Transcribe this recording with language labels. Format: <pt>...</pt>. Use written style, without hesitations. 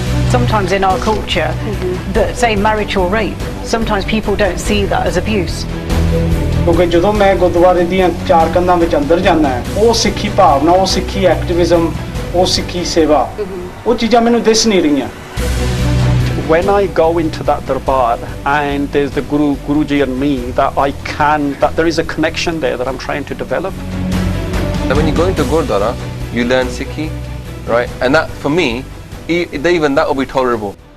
<en>Sometimes in our culture, that say marital rape, sometimes people don't see that as abuse.</en> <pa>ਕਿਉਂਕਿ ਜਦੋਂ ਮੈਂ ਗੁਰਦੁਆਰੇ ਦੀਆਂ ਚਾਰ ਕੰਧਾਂ ਵਿੱਚ ਅੰਦਰ ਜਾਂਦਾ ਉਹ ਸਿੱਖੀ ਭਾਵਨਾ ਉਹ ਸਿੱਖੀ ਐਕਟਿਵਿਜ਼ਮ ਉਹ ਸਿੱਖੀ ਸੇਵਾ ਉਹ ਚੀਜ਼ਾਂ ਮੈਨੂੰ ਦਿਸ ਨਹੀਂ ਰਹੀਆਂ</pa> <en>When I go into that darbar and there's the Guruji and me, that there is a connection there that I'm trying to develop. And when you go into Gurdwara, you learn Sikhi, right? And that, for me, even that will be tolerable.</en>